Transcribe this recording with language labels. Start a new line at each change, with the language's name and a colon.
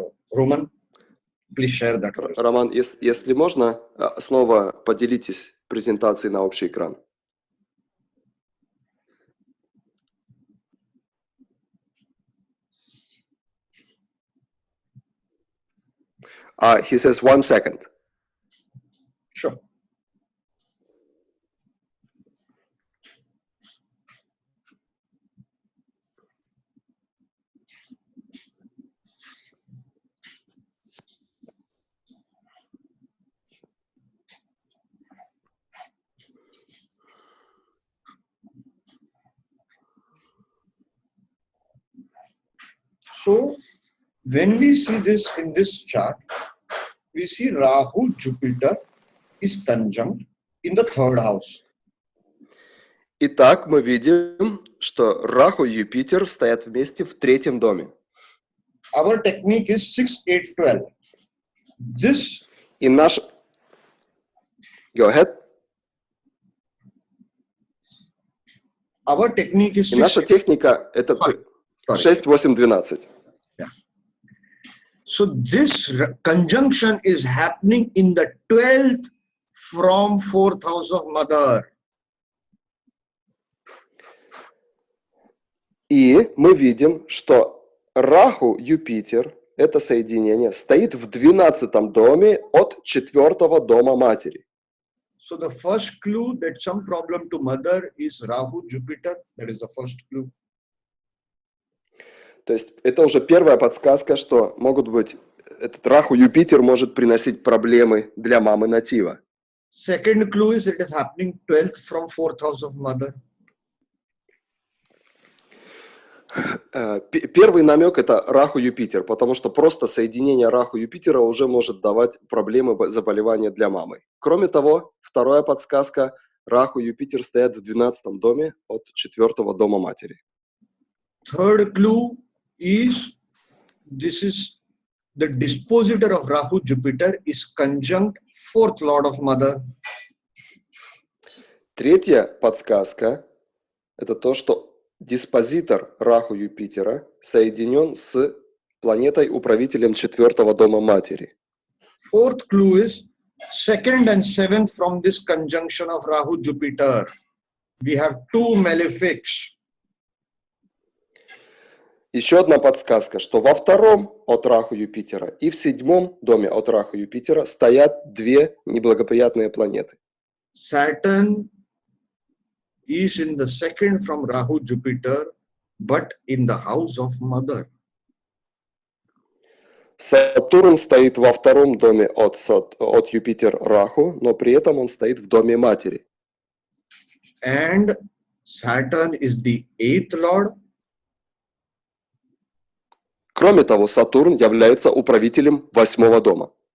English: Roman, please share that.
Russian: Роман, если можно, снова поделитесь презентацией на общий экран.
English: He says 1 second. Sure. So, when we see this in this chart, we see Rahu, Jupiter is conjunct in the 3rd house.
Russian: Итак, мы видим, что Раху и Юпитер стоят вместе в 3-м доме.
English: Our technique is 6, 8, 12. This.
Russian: И наш...
English: Go ahead. Our technique is 6.
Russian: И наша техника это 6, 8, 12.
English: Yeah. So this conjunction is happening in the 12th from 4th house of Mother.
Russian: И мы видим, что Раху, Юпитер, это соединение, стоит в 12-м доме от 4-го дома матери.
English: So the first clue that some problem to Mother is Rahu, Jupiter. That is the first clue.
Russian: То есть это уже первая подсказка, что могут быть, этот Раху, Юпитер может приносить проблемы для мамы натива.
English: Second clue is it is happening 12th from 4th house of Mother.
Russian: Первый намек это Раху-Юпитер, потому что просто соединение Раху-Юпитера уже может давать проблемы заболевания для мамы. Кроме того, вторая подсказка, Раху-Юпитер стоят в 12-м доме от 4-го дома матери.
English: Third clue is this is the dispositor of Rahu-Jupiter is conjunct 4th lord of Mother.
Russian: Третья подсказка это то, что диспозитор Раху-Юпитера соединен с планетой-управителем 4-го дома матери.
English: Fourth clue is 2nd and 7th from this conjunction of Rahu-Jupiter. We have 2 malefics.
Russian: Еще одна подсказка, что во 2-м от Раху-Юпитера и в 7-м доме от Раху-Юпитера стоят 2 неблагоприятные планеты.
English: Saturn is in the 2nd from Rahu-Jupiter, but in the house of Mother.
Russian: Сатурн стоит во 2-м доме от Юпитер-Раху, но при этом он стоит в доме матери.
English: And Saturn is the 8th lord.
Russian: Кроме того, Сатурн является управителем 8-го дома.